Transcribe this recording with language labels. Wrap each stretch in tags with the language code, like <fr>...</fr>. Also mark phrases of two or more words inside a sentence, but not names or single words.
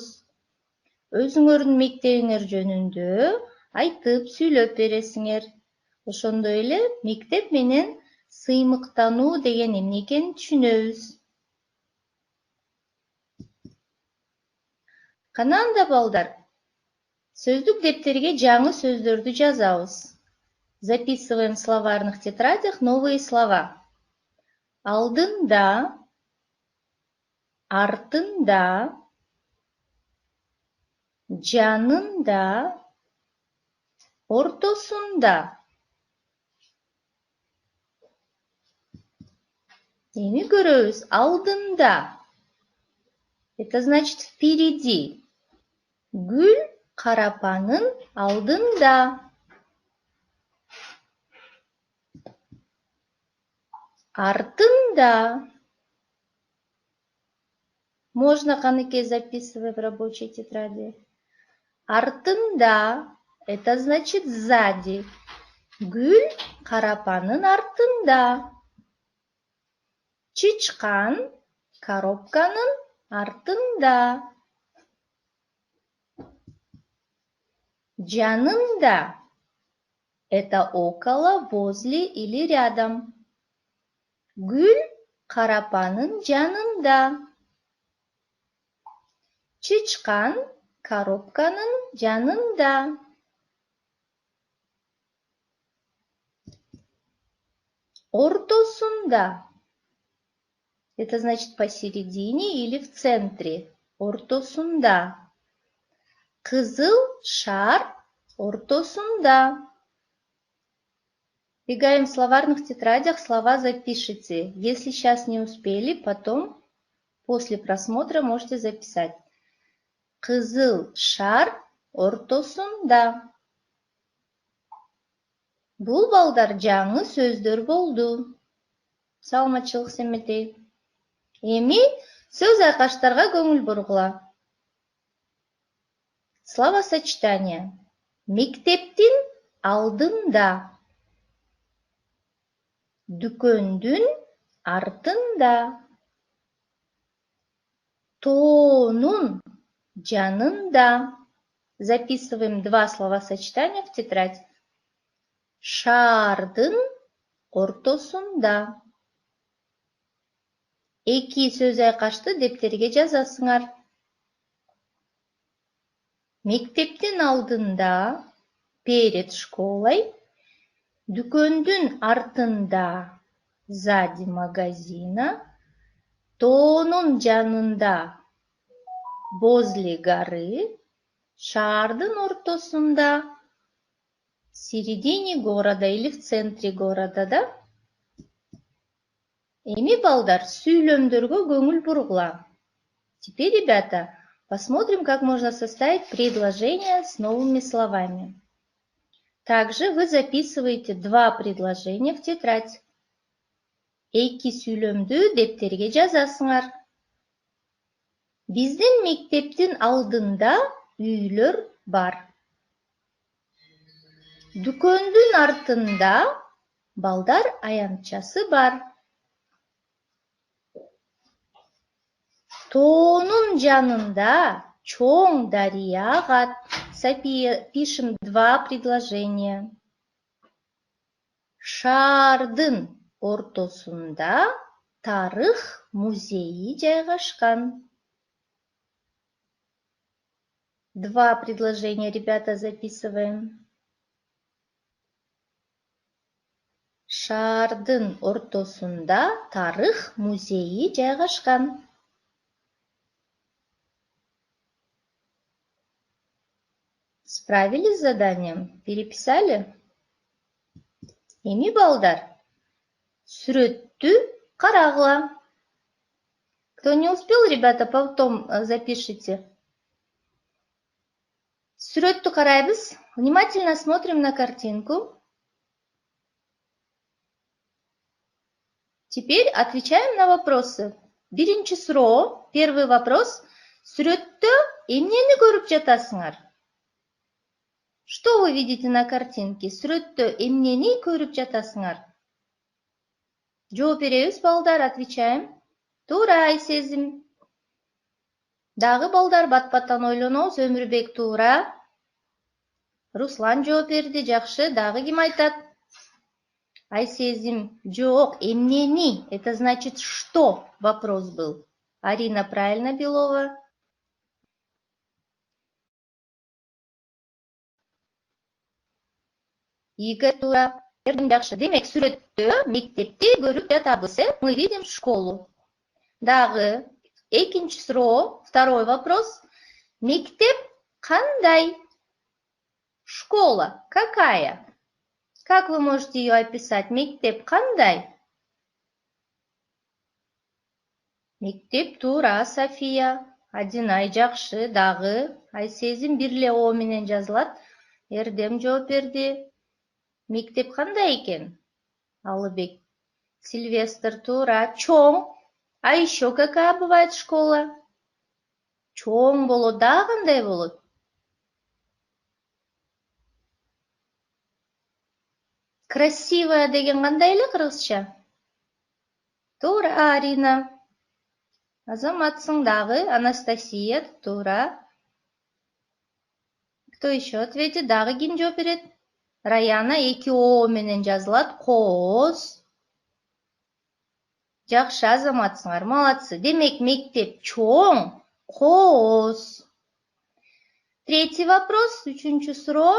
<ky>Өзүңөрдүн мектебиңер жөнүндө айтып, сүйлөп бересиңер. Ошондой эле мектеп менен сыймыктануу деген эмне экенин түшүнөбүз. Кана анда балдар, сөздүк дептерге жаңы сөздөрдү жазабыз.</ky> <ru>Записываем в словарных тетрадях новые слова.</ru> <ky>Алдында, артында, жанында, ортосунда. Эми көрөбүз. Алдында.</ky> <ru>Это значит впереди.</ru> <ky>Гүл карапанын алдында. Артында.</ky> <ru>Можно, Каныке, записывать в рабочей тетради. Артында. Это значит сзади.</ru> <ky>Гүл карапанын артында. Чычкан коробканын артында. Жанында.</ky> <ru>Это около, возле или рядом.</ru> <ky>Гүл карапанын жанында. Чычкан коробканын жанында. Ортосунда.</ky> <ru>Это значит посередине или в центре.</ru> <ky>Ортосунда. Кызыл шар ортосунда.</ky> <ru>Бегаем в словарных тетрадях, слова запишите. Если сейчас не успели, потом, после просмотра, можете записать.</ru> <ky>Кызыл шар ортосунда. Бул балдар жаңы сөздөр болду. Саламатчылык, Семетей. Эми сөз айкаштарга көңүл бургула.</ky> <ru>Словосочетание.</ru> <ky>Мектептин алдында. Дүкөндүн артында. Тоонун жанында.</ky> <ru>Записываем два словосочетания в тетрадь.</ru> <ky>Шаардын ортосунда. Эки сөз айкашты дептерге жазасыңар. Мектептин алдында,</ky> <ru>перед школой.</ru> <ky>Дүкөндүн артында,</ky> <ru>сзади магазина.</ru> <ky>Тоонун жанында,</ky> <ru>возле горы.</ru> <ky>Шаардын ортосунда,</ky> <ru>в середине города или в центре города, да?</ru> <ky>Эми балдар сүйлөмдөргө көңүл бургула.</ky> <ru>Теперь, ребята, посмотрим, как можно составить предложение с новыми словами. Также вы записываете два предложения в тетрадь.</ru> <ky>Эки сүйлөмдү дептерге жазасыңар. Биздин мектептин алдында үйлөр бар. Дүкөндүн артында балдар аянтчасы бар. Тоонун жанында чоң дария агат.</ky> <ru>Пишем два предложения.</ru> <ky>Шаардын ортосунда тарых музейи жайгашкан.</ky> <ru>Два предложения, ребята, записываем.</ru> <ky>Шаардын ортосунда тарых музейи жайгашкан.</ky> <ru>Справились с заданием? Переписали?</ru> <ky>Эми балдар, сүрөттү карагыла.</ky> <ru>Кто не успел, ребята, потом запишите.</ru> <ky>Сүрөттү карайбыз.</ky> <ru>Внимательно смотрим на картинку. Теперь отвечаем на вопросы.</ru> <ky>Биринчи суроо,</ky> <ru>первый вопрос.</ru> <ky>Сүрөттө эмнени көрүп жатасыңар?</ky> <ru>Что вы видите на картинке?</ru> <ky>Сүрөттө эмнени көрүп жатасыңар? Жооп беребиз, балдар, отвечаем. Туура, Айсезим. Дагы балдар бат-баттан ойлонобуз. Өмүрбек туура. Руслан жооп берди, жакшы. Дагы ким айтат? Айсезим, жок, эмнени.</ky> <ru>Это значит, что вопрос был. Арина, правильно, Белова?</ru> <ky>Игорь туура. Жакшы. Демек, сүрөттө мектепти көрүп жатабыз.</ky> <ru>Мы видим школу.</ru> <ky>Дагы экинчи суроо,</ky> <ru>второй вопрос.</ru> <ky>Мектеп кандай?</ky> <ru>Школа какая? Как вы можете ее описать?</ru> <ky>Мектеп кандай? Мектеп туура, София. Адинай, жакшы. Дагы Айсезим бир эле О менен жазылат. Эрдем жооп берди. Мектеп кандай экен? Алыбек. Сильвестр туура. Чоң.</ky> <ru>А еще какая бывает школа?</ru> <ky>Чоң болот, да кандай болот? Красивая деген кандай эле кыргызча? Туура, Арина. Азаматсың. Дагы Анастасия туура.</ky> <ru>Кто еще ответит?</ru> <ky>Дагы ким жооп берет? Раяна, эки О менен жазылат. Кооз. Жакшы, азаматсыңар, молодцы. Демек, мектеп чоң, кооз.</ky> <ru>Третий вопрос,</ru> <ky>үчүнчү суроо.</ky>